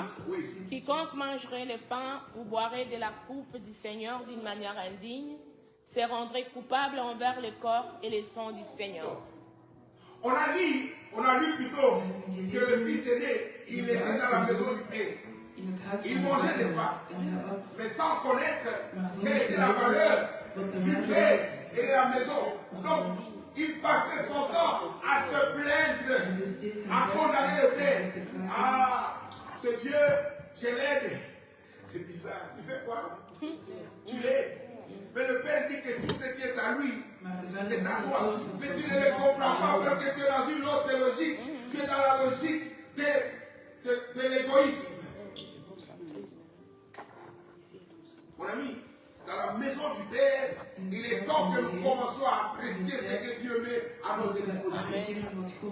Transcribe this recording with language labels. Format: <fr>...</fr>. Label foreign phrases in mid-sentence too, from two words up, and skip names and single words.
<fr>Oui. quiconque mangerait le pain ou boirait de la coupe du Seigneur d'une manière indigne se rendrait coupable envers le corps et le sang du Seigneur. On a lu plutôt que le fils aîné, il était dans la maison du Père.</fr> <nl>In het huis</nl> <fr>Il</fr> <nl>van de</nl> <fr>mangeait,</fr> <nl>vader</nl> <fr>n'est-ce pas?</fr> <nl>was. En hij at.</nl> <fr>Mais sans connaître</fr> <nl>Maar zonder</nl> <fr>quelle</fr> <nl>te</nl> <fr>était la valeur</fr> <nl>weten wat de</nl> <fr>du</fr> <nl>waarde</nl> <fr>Père</fr> <nl>was.</nl> <fr>et de la maison. Donc, il passait son temps à se</fr> <nl>Hij</nl> <fr>plaindre,</fr> <nl>besteedt zijn</nl> <fr>à</fr> <nl>tijd</nl> <fr>condamner le</fr> <nl>om</nl> <fr>Père.</fr> <nl>te praten.</nl> <fr>Ah, ce Dieu, je l'aide. C'est bizarre. Tu fais quoi? Tu l'aides. Mais le Père dit que tout ce qui est à lui,</fr> <nl>Maar de vader</nl> <fr>c'est à</fr> <nl>zegt</nl> <fr>toi.</fr> <nl>alles wat</nl> <fr>Mais</fr> <nl>van</nl> <fr>tu ne</fr> <nl>hem</nl> <fr>le</fr> <nl>is,</nl> <fr>comprends</fr> <nl>aan</nl> <fr>pas</fr> <nl>jou</nl> <fr>parce</fr> <nl>is.</nl> <fr>que tu es dans une autre logique. Tu es dans la logique de l'égoïsme. Mon ami, dans la la maison du Père, il est temps que nous commencions à apprécier ce que Dieu met à notre disposition.</fr>